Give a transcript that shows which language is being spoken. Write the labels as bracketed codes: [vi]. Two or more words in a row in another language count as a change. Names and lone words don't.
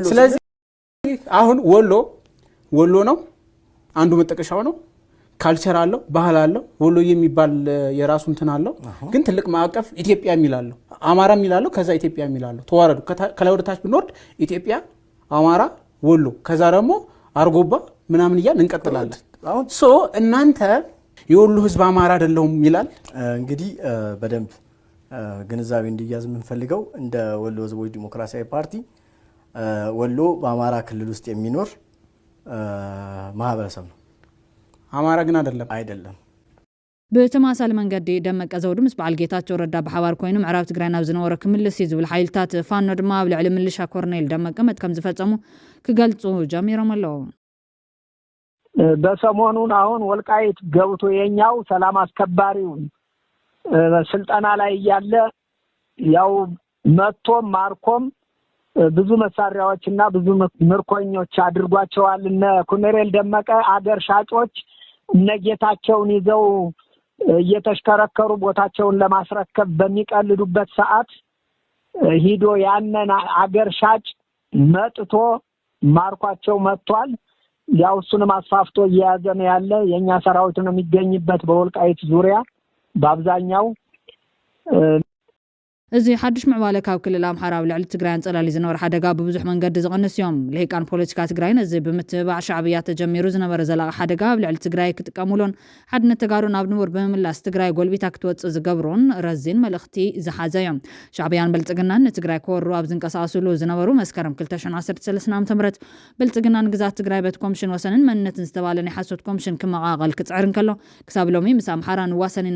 [am] ስለዚህ አሁን ወሎ ነው አንዱ መጠቀሻው ነው። ካልቸር አለው ባህል አለው። ወሎ የሚባል የራሱ እንትን አለው። ግን ትልቅ ማዕቀፍ ኢትዮጵያ የሚላለው አማራ የሚላለው ከዛ ኢትዮጵያ የሚላለው ተዋረዱ ከላይ ወደ ታች ብንወርድ ኢትዮጵያ አማራ ወሎ ከዛ ደግሞ አርጎባ ምናምን እያልን እንቀጥላለን። ሶ እናንተ የወሎ ህዝብ አማራ አይደለም ይላል። እንግዲህ በደንብ ግንዛቤ እንዲያዝ የምንፈልገው እንደ ወሎ ህዝቦች ዲሞክራሲያዊ ፓርቲ ወሎ በአማራ ክልል ውስጥ የሚኖር ማህበረሰብ ነው። አማራ ግን አይደለም። [ti] ብተማሳሊ መንገዲ ደመቀ ዘውዱ ምስ በዓል ጌታቸው ረዳ ብሓባር ኮይኑ ምዕራብ ትግራይ ናብ ዝነበረ ክምልስ ዝብል ሓይልታት ፋኖ ድማ ኣብ ልዕሊ ምልሻ ኮርኔል ደመቀ ከም ዝፈጸሙ ክገልጹ ጀሚሮም ኣለዉ። [am] በሰሞኑን አሁን ወልቃይት ገብቶ የኛው ሰላም አስከባሪውን ስልጠና ላይ ያለ ያው መቶም ማርኮም ብዙ መሳሪያዎችና ብዙ ምርኮኞች አድርጓቸዋል። እነ ኮሎኔል ደመቀ አገር ሻጮች እነጌታቸውን ይዘው እየተሽከረከሩ ቦታቸውን ለማስረከብ በሚቀልዱበት ሰዓት ሂዶ ያነን አገር ሻጭ መጥቶ ማርኳቸው መጥቷል። ያው እሱንም አስፋፍቶ እየያዘ ነው ያለ። የኛ ሰራዊት ነው የሚገኝበት በወልቃይት ዙሪያ በአብዛኛው [ti] እዚ ሓድሽ ምዕባለ ካብ ክልል ኣምሓራ ኣብ ልዕሊ ትግራይ አንጸላሊ ዝነበረ ሓደጋ ብብዙሕ መንገዲ ዝቐንስ እዮም። ልሂቃን ፖለቲካ ትግራይ ነዚ ብምትባዕ ሻዕብያ ተጀሚሩ ዝነበረ ዘላቂ ሓደጋ ኣብ ልዕሊ ትግራይ ክጥቀሙሎን ሓድነት ተጋሩን ኣብ ንቡር ብምምላስ ትግራይ ጎልቢታ ክትወፅእ ዝገብሩን ረዚን መልእኽቲ ዝሓዘ እዮም። ሻዕብያን ብልጽግናን ንትግራይ ክወሩ ኣብ ዝንቀሳቐስሉ ዝነበሩ መስከረም 2013 ዓ.ም ብልጽግናን ግዛት ትግራይ ቤት ኮሚሽን ወሰንን መንነትን ዝተባለ ናይ ሓሶት ኮሚሽን ክመቓቐል ክጽዕርን ከሎ ክሳብ ሎሚ ምስ ኣምሓራ ንዋሰኒና